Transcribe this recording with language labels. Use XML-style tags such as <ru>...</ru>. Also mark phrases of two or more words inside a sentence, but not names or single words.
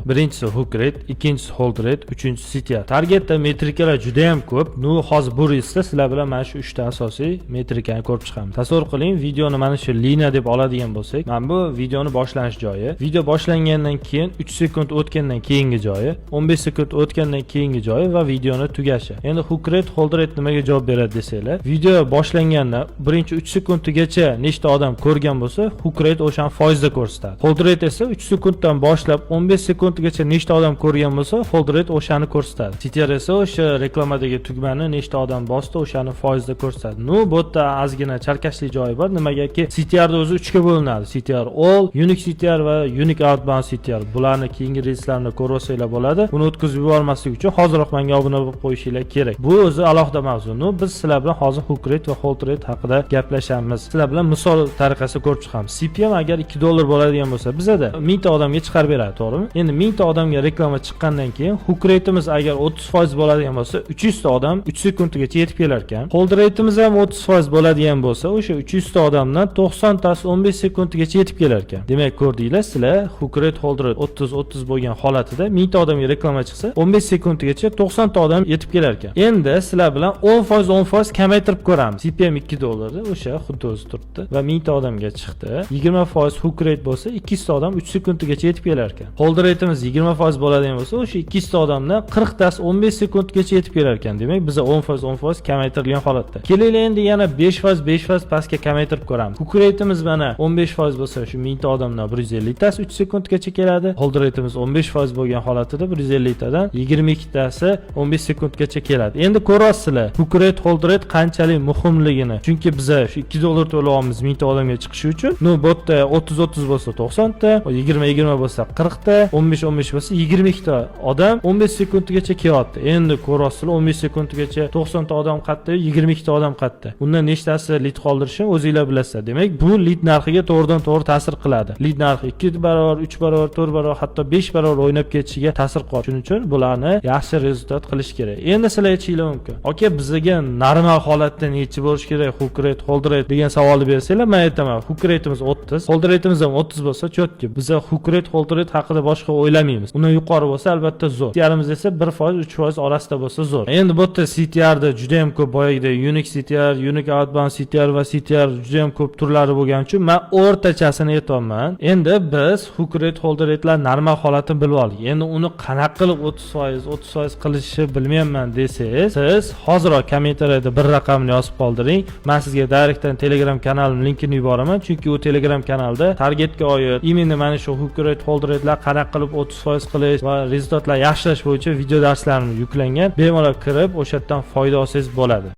<uz>Birinchisi</uz> <en>hook rate,</en> <uz>ikkinchisi</uz> <en>hold rate,</en> <uz>uchinchisi CTR. Targetda metrikalar juda ham ko'p. Nu hozir bu reysda sizlar bilan mana shu 3 ta asosiy metrikani ko'rib chiqamiz. Tasavvur qiling, videoni mana shu liniya deb oladigan bo'lsak, mana bu videoni boshlanish joyi. Video boshlangandan keyin 3 sekund o'tgandan keyingi joyi, 15 sekund o'tgandan keyingi joyi va videoni tugashi. Endi</uz> <en>hook rate, hold rate</en> <uz>nimaga javob beradi desanglar, video boshlanganda birinchi 3 sekundgacha nechta odam ko'rgan bo'lsa,</uz> <en>hook rate</en> <uz>o'shan foizda ko'rsatadi.</uz> <en>Hold rate</en> <uz>esa 3 sekunddan boshlab 15 sekundgacha nechta odam ko'rgan bo'lsa,</uz> <en>hold rate</en> <uz>o'shani ko'rsatadi. CTR esa o'sha reklamadagi tugmani nechta odam bosdi, o'shani foizda ko'rsatadi. Bu yerda ozgina chalkashli joyi bor. Nimagaki CTR da o'zi 3 ga bo'linadi.</uz> <en>CTR all, unique CTR</en> <uz>va</uz> <en>unique outbound CTR.</en> <uz>Bularni keyingi reyslarni ko'rib olsanglar bo'ladi. Buni o'tkazib yubormaslik uchun hozirroq menga obuna bo'lib qo'yishinglar kerak. Bu o'zi alohida mavzu. Biz sizlar bilan hozir</uz> <en>hook rate</en> <uz>va</uz> <en>hold rate</en> <uz>haqida gaplashamiz. Sizlar bilan misol tariqasida ko'rib chiqamiz. CPM agar $2 bo'ladigan bo'lsa, bizada 1000 ta odamga chiqarib beradi, to'g'rimi? Endi 1000 ta odamga reklama chiqqandan keyin</uz> <en>hook rate'imiz</en> <uz>agar 30% bo'ladigan bo'lsa, 300 ta odam 3 sekundgacha yetib kelar ekan.</uz> <en>Hold rate'imiz</en> <uz>ham 30% bo'ladigan bo'lsa, o'sha 300 ta odamdan 90 tasi 15 sekundgacha yetib kelar ekan. Demak, ko'rdinglar, sizlar</uz> <en>hook rate, hold rate</en> <uz>30 bo'lgan holatida 1000 ta odamga reklama chiqsa, 15 sekundgacha 90 ta odam yetib kelar ekan. Endi sizlar bilan 10% kamaytirib ko'ramiz. CPM $2 o'sha xuddi o'zi turibdi va 1000 ta odamga chiqdi. 20%</uz> <en>hook rate</en> <uz>bo'lsa, 200 ta odam 3 sekundgacha yetib kelar ekan.</uz> <en>Hold rate'imiz</en> <uz>20% bo'ladigan bo'lsa, o'sha 200 ta odamdan 40 tasi 15 sekundgacha yetib kelar ekan. Demak, biz 10% kamaytirilgan holatda. Kelaylik endi yana 5% pastga kamaytirib ko'ramiz.</uz> <en>Hook rate'imiz</en> <uz>mana 15% bo'lsa, shu 1000 ta odamdan 150 tasi 3 sekundgacha keladi.</uz> <en>Hold rate'imiz</en> <uz>15% bo'lgan holatida 150 tadan 22 tasi 15 sekundgacha keladi. Endi ko'rasizlar,</uz> <en>hook rate, hold rate</en> <uz>qanchalik muhimligini. Chunki biz shu $2 to'layapmiz 1000 ta odamga chiqishi uchun. Bu yerda 30 bo'lsa 90 ta, 20 bo'lsa 40 ta, 15 bo'lsa 22 ta odam 15 sekundgacha kelyapti. Endi ko'rasizlar, 15 sekundgacha 90 ta odam qayerda, 22 ta odam qayerda. Undan nechtasi lead qoldirishni o'zingizlar bilasizlar. Demak, bu lead narxiga to'g'ridan-to'g'ri ta'sir qiladi. Lead narxi 2 barobar, 3 barobar, 4 barobar, hatto 5 barobar o'ynab ketishiga ta'sir qiladi. Shuning uchun bularni yaxshi rezultat qilish kerak. Endi sizlar aytishinglar mumkin. Aka, bizga normal holatda nechi bo'lish kerak?</uz> <en>Hook rate, hold rate</en> <uz>degan savolni bersanglar, men aytaman,</uz> <en>hook rate'imiz</en> <uz>30,</uz> <en>hold rate'imiz</en> <uz>ham 30 bo'lsa, chotki. Biz</uz> <en>hook rate, hold rate</en> <uz>haqida boshqa o'ylamaymiz. Undan yuqori bo'lsa, albatta zo'r. CTR'imiz esa 1%, 3% orasida bo'lsa zo'r. Endi bu yerda CTR da juda ham ko'p, boyagidek</uz> <en>unique CTR, unique outbound CTR</en> <uz>va CTR juda ham ko'p turlari bo'lgani uchun men o'rtachasini aytayapman. Endi biz</uz> <en>hook rate, hold rate'lar</en> <uz>normal holatini bilib olik. Endi uni qanaqa qilib 30% qilishni bilmayman desangiz, siz hozirroq kommentariyada bir raqamni yozib qoldiring. Men sizga direktdan Telegram kanalim linkini yuboraman, chunki u Telegram kanalda targetga oid imенно mana shu</uz> <en>hook rate, hold rate'lar</en> <uz>qanaqa qilib 30% qilish va rezultatlar yaxshilash bo'yicha video darslarim yuklangan. Bemalol kirib, o'sha yerdan foyda olsangiz bo'ladi.</uz>